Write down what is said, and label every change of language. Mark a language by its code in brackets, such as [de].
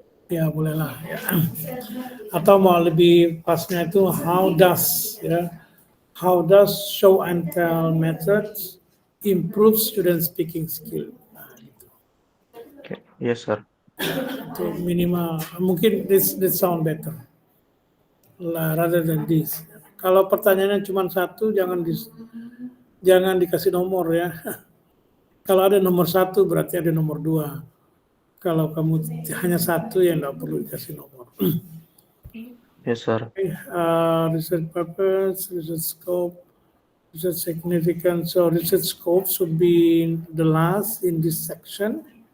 [id] Ya bolehlah ya. Atau mau lebih pasnya itu [en] how does show and tell methods improve student speaking skill? [id] Nah, gitu. [en] Okay. Yes, sir. [id] Itu minimal, mungkin [en] this sound better rather than this. [id] Kalau pertanyaannya cuma satu, jangan dikasih nomor ya. Kalau ada nomor satu berarti ada nomor dua. Kalau kamu hanya satu, ya nggak perlu dikasih nomor. [en] Yes, sir. Okay, research purpose, research scope, research significance. So research scope should be the last in this section.